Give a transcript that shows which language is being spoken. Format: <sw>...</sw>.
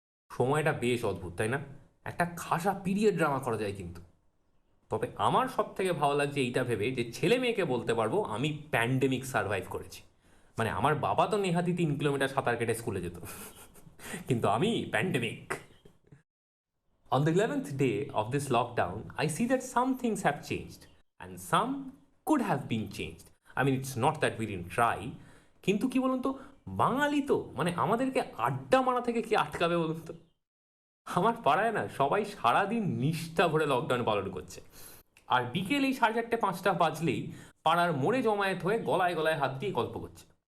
<bn>সময়টা বেশ অদ্ভুত, তাই না? একটা খাসা পিরিয়ড ড্রামা করা যায় কিন্তু। তবে আমার সব থেকে ভালো লাগছে এইটা ভেবে যে ছেলে মেয়েকে বলতে পারবো আমি প্যান্ডেমিক সার্ভাইভ করেছি। মানে আমার বাবা তো নেহাতি 3 কিলোমিটার সাঁতার কেটে স্কুলে যেত, কিন্তু আমি pandemic.</bn> <en>On the 11th day of this lockdown, I see that some things have changed and some could have been changed. I mean, it's not that we didn't try.</en> <bn>কিন্তু কি বলুন তো, বাঙালি তো, মানে আমাদেরকে আড্ডা মারা থেকে কি আটকাবে বলুন তো? আমার পাড়ায় না সবাই সারাদিন নিষ্ঠা ভরে লকডাউন পালন করছে, আর বিকেল এই 4:30-5টা বাজলেই পাড়ার মোড়ে জমায়েত হয়ে গলায় গলায় হাত দিয়ে গল্প করছে।</bn>